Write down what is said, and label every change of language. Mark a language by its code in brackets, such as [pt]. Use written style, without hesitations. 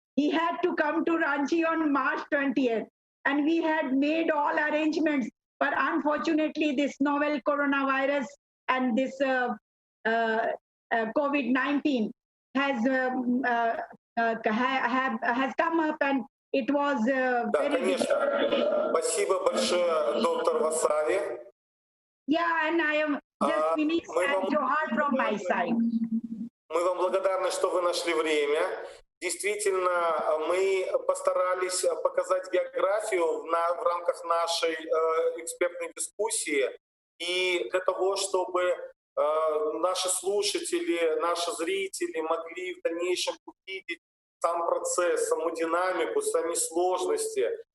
[en] He had to come to Ranchi on March 20th, and we had made all arrangements, but unfortunately this novel coronavirus and this COVID-19 has come up, and it was [ru] Да, [en] very [ru] конечно. Спасибо большое, доктор Васави. [en] Yeah, and I am just finished, and Johar from my side. [ru] Мы вам благодарны, что вы нашли время. Действительно, мы постарались показать географию в рамках нашей экспертной дискуссии. И для того, чтобы наши слушатели, наши зрители могли в дальнейшем увидеть сам процесс, саму динамику, сами сложности.